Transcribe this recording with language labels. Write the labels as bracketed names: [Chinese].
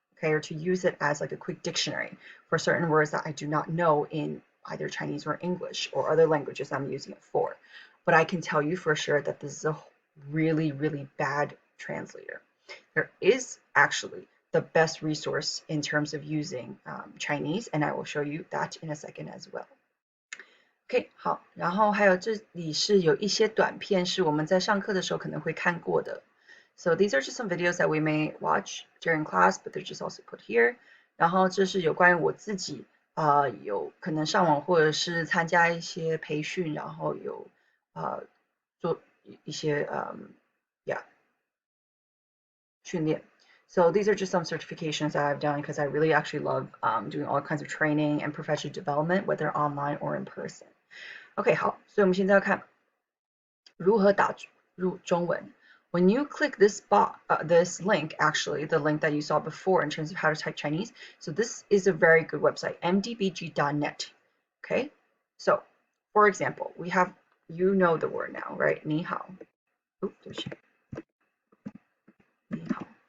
[English] okay, or to use it as like a quick dictionary for certain words that I do not know in either Chinese or English or other languages I'm using it for. But I can tell you for sure that this is a really, really bad translator. There is actually the best resource in terms of using Chinese, and I will show you that in a second as well. [Chinese] OK， 好，然后还有这里是有一些短片是我们在上课的时候可能会看过的。 [English] So these are just some videos that we may watch during class, but they're just also put here. [Chinese] 然后这是有关于我自己有可能上网或者是参加一些培训，然后有做一些yeah 训练。 [English] So these are just some certifications that I've done because I really actually love doing all kinds of training and professional development, whether online or in person. [Chinese] OK， 好，所以我们现在要看如何打入中文。 [English] When you click this this link, actually, the link that you saw before in terms of how to type Chinese, so this is a very good website, mdbg.net. Okay, so for example, we have, you know the word now, right? [Chinese] 你好. [English] Oops, [Chinese] 对不起.你好.